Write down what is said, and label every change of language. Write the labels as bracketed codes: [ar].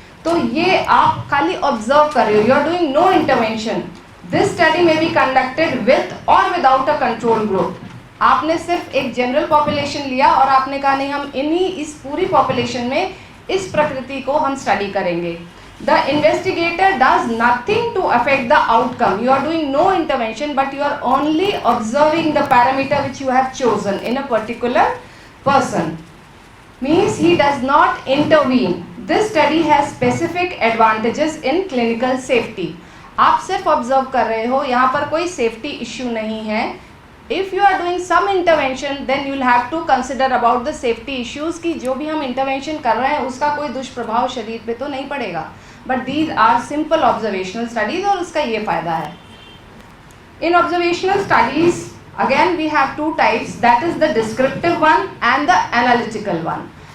[hi] तो ये आप खाली ऑब्जर्व कर रहे हो, [en] You are doing no intervention. This study में be conducted with और without a control group. [hi] आपने सिर्फ एक जनरल पॉपुलेशन लिया और आपने कहा नहीं, हम इस पूरी पॉपुलेशन में इस प्रकृति को हम स्टडी करेंगे। [en] The investigator does nothing to affect the outcome. You are doing no intervention, but you are only observing the parameter which you have chosen in a particular person. Means he does not intervene. This study has specific advantages in clinical safety. [hi] आप सिर्फ observe कर रहे हो, यहाँ पर कोई safety issue नहीं है। [en] If you are doing some intervention, then you will have to consider about the safety issues [hi] कि जो भी हम intervention कर रहे हैं उसका कोई दुष्प्रभाव शरीर पे तो नहीं पड़ेगा। [en] But these are simple observational studies [hi] और उसका ये फायदा है। [en] In observational studies, again we have two types, that is the descriptive one and the analytical one.